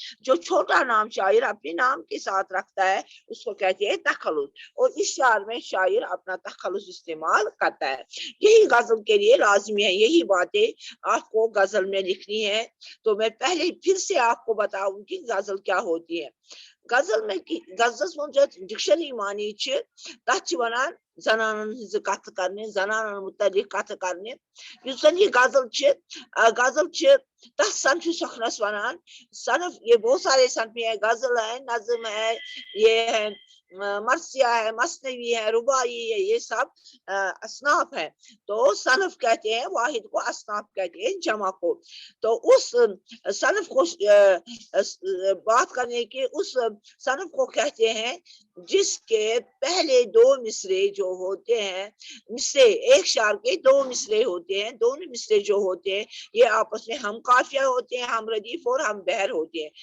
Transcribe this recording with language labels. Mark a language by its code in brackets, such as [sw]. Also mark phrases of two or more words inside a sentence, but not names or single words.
[hi] जो छोटा नाम शायर अपने नाम के साथ रखता है उसको कहते हैं तखल्लुस, और इस शार में शायर अपना तखल्लुस इस्तेमाल करता है। यही गजल के लिए लाजमी है, यही बातें आपको गजल में लिखनी है। तो मैं पहले फिर से आपको बताऊं कि गजल क्या होती है। [ks] गजल में गजल डिक्शनरी मानी तथ वनान जनानन हिज कथ करने, जनानन मुतल्लिक कथ करने। युस जन ये गजल तथ सनफ सखनस वनान। [hi] सनफ ये बहुत सारे सनफ है, गजल है, नज्म है, ये है मरसिया है, मसनवी है, रुबाई है, ये सब असनाफ है। तो सनफ कहते हैं वाहिद को, असनाफ कहते हैं जमा को। तो उस सनफ को बात करने के उस सनफ को कहते हैं जिसके पहले दो मिसरे जो होते हैं, मिसरे एक शार के दो मिसरे होते हैं, दोनों मिसरे जो होते हैं ये आपस में हम काफिया होते हैं, हम रदीफ और हम बहर होते हैं।